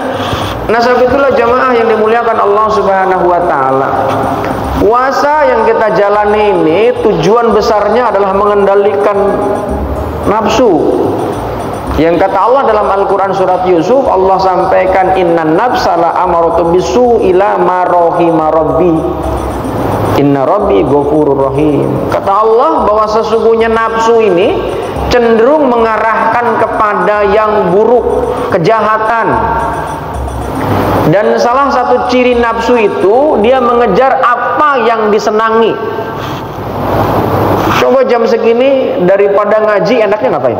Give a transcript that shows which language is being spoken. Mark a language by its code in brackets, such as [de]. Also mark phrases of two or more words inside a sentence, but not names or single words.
[id] Nah, sebab itulah jamaah yang dimuliakan Allah [ar] سبحانه وتعالى, [id] puasa yang kita jalani ini tujuan besarnya adalah mengendalikan nafsu. Yang kata Allah dalam Al-Quran surat Yusuf, Allah sampaikan, [ar] إن النفس لأمارة بالسوء إلا ما رحم ربي إن ربي غفور رحيم. [id] Kata Allah bahwa sesungguhnya nafsu ini cenderung mengarahkan kepada yang buruk, kejahatan. Dan salah satu ciri nafsu itu dia mengejar apa yang disenangi. Coba jam segini daripada ngaji enaknya ngapain?